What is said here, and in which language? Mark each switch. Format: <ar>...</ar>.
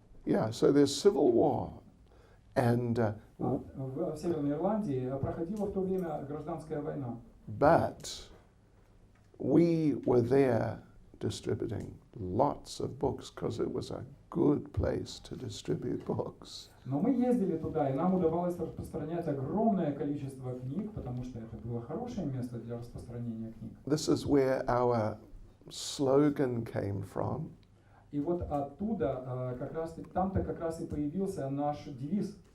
<en>Yeah, so there's civil war. And</en> <ru>В Северной Ирландии проходила в то время гражданская война.</ru> <en>but we were there distributing lots of books because it was a good place to distribute books.</en> <ru>Но мы ездили туда, и нам удавалось распространять огромное количество книг, потому что это было хорошее место для распространения книг.</ru> <en>This is where our slogan came from.</en> <ru>И вот оттуда, там-то как раз и появился наш девиз.</ru>